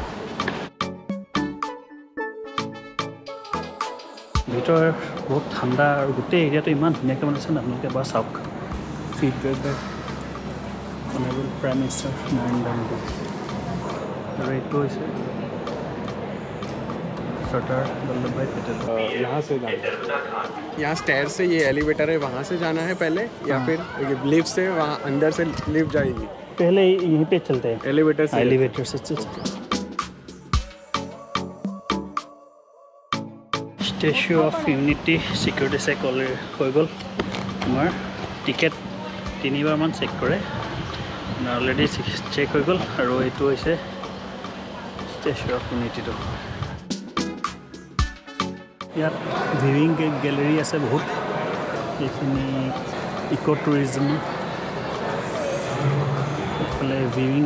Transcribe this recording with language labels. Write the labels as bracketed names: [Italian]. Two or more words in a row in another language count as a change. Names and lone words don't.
[Assamese] ভিতৰ বহুত ঠাণ্ডা আৰু গোটেই এৰিয়াটো ইমান ধুনীয়াকৈ বনাইছে ন, আপোনালোকে এবাৰ চাওক। [English] feedback by honourable prime minister Narendra Modi. [Assamese] আৰু এইটো হৈছে सरदार वल्लभ भाई पटेल। [Hindi] यहाँ से जाना है, यहाँ स्टेयर से ये एलिवेटर है, वहाँ से जाना है पहले, या फिर लिफ्ट से वहाँ अंदर से लिफ्ट जाएगी। पहले यहीं पे चलते हैं, एलिवेटर से। एलिवेटर से चलते हैं। [Assamese] ষ্টেচু অফ ইউনিটি [English] security check [Assamese] হৈ গ'ল তোমাৰ টিকেট 3বাৰমান চেক কৰে অলৰেডি চেক হৈ গ'ল আৰু এইটো হৈছে ষ্টেচু অফ ইউনিটিটো ইয়াত [English] viewing gallery [Assamese] আছে বহুত এইখিনি [English] eco tourism [Assamese] এইফালে ভিউইং